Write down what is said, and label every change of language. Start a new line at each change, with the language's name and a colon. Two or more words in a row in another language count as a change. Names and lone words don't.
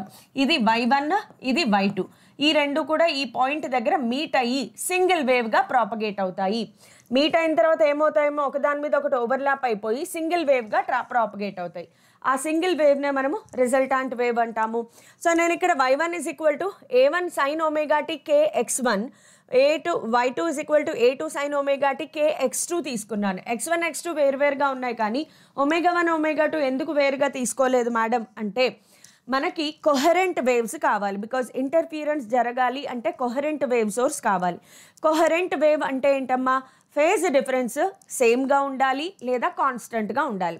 Telugu: ఇది y1, ఇది y2. ఈ రెండు కూడా ఈ పాయింట్ దగ్గర మీట్ అయ్యి
English: single wavega propagate
Telugu: అవుతాయి. మీట్ అయిన తర్వాత ఏమవుతాయేమో ఒకదాని మీద ఒకటి ఓవర్లాప్ అయిపోయి
English: single wavega propagate
Telugu: అవుతాయి. ఆ
English: single wavene
Telugu: మనము
English: resultant wave
Telugu: అంటాము. సో నేను ఇక్కడ y1 = a1 sin ωt kx1, y2 = a2 sin ωt kx2 తీసుకున్నాను. x1 x2 వేరువేరుగా ఉన్నాయి కానీ ω1 ω2 ఎందుకు వేరుగా తీసుకోలేదు మేడం అంటే మనకి
English: coherent waves
Telugu: కావాలి.
English: because interference
Telugu: జరగాలి అంటే
English: coherent wave source
Telugu: కావాలి.
English: coherent wave
Telugu: అంటే ఏంటమ్మా,
English: phase difference samega
Telugu: ఉండాలి లేదా కాన్స్టెంట్గా ఉండాలి.